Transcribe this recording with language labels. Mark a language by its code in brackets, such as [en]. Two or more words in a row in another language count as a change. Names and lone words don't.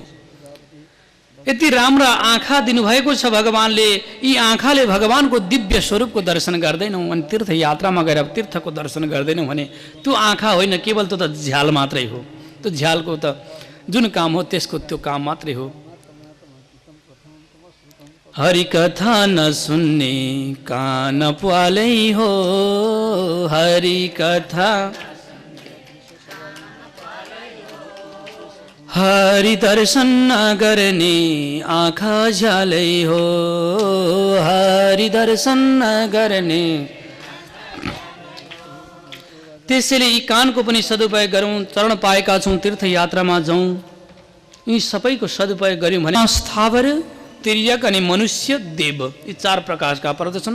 [ne] यति राम्रा आँखा दिनुभएको छ भगवानले, यी आँखाले भगवानको दिव्य स्वरूपको दर्शन गर्दैनौँ अनि तीर्थयात्रामा गएर तीर्थको दर्शन गर्दैनौँ भने त्यो आँखा होइन, केवल त्यो त झ्याल मात्रै हो। त्यो झ्यालको त जुन काम हो त्यसको त्यो काम मात्रै हो। हरि कथा नसुन्ने कान प्वालै हो, हरि कथा हरि दर्शन नगर्ने आँखा झ्यालै हो, हरि दर्शन नगर्ने। त्यसैले यी कानको पनि सदुपयोग गरौँ। चरण पाएका छौँ, तीर्थयात्रामा जाउँ, यी सबैको सदुपयोग गऱ्यौँ भने स्थावर, तिर्यक अनि मनुष्य, देव, यी चार प्रकारका पर्दछन्।